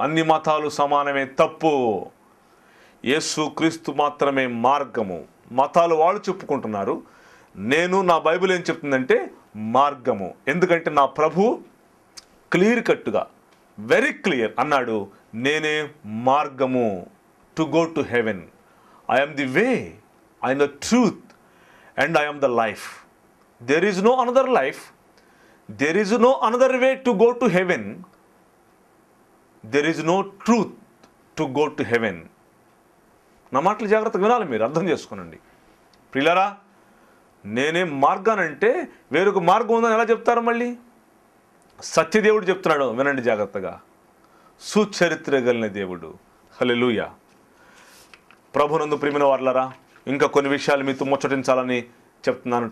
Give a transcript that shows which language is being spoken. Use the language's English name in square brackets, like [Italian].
[Telugu] అన్ని మతాలు సమానమే, తప్పు. యేసు క్రీస్తు మాత్రమే మార్గము. మతాలు వాళ్ళు చెప్పుకుంటున్నారు, నేను నా బైబిల్ ఏం చెప్తుందంటే మార్గము. ఎందుకంటే నా ప్రభు క్లియర్ కట్టుగా, [English] very clear [Telugu] అన్నాడు, నేనే మార్గము [English] To go to heaven. I am the way, I am the truth, and I am the life. There is no another life. There is no another way to go to heaven. There is no truth to go to heaven. [Telugu] నా మాటలు జాగ్రత్తగా వినాలి, మీరు అర్థం చేసుకోనండి. ప్రియులారా, నేనే మార్గానంటే వేరొక మార్గం ఉందని ఎలా చెప్తారు? మళ్ళీ సత్యదేవుడు చెప్తున్నాడు, వినండి జాగ్రత్తగా. సుచరిత్ర కలిగిన దేవుడు. హల్లెలూయా. ప్రభునందు ప్రియమైన వారలారా, ఇంకా కొన్ని విషయాలు మీతో ముచ్చటించాలని చెప్తున్నాను.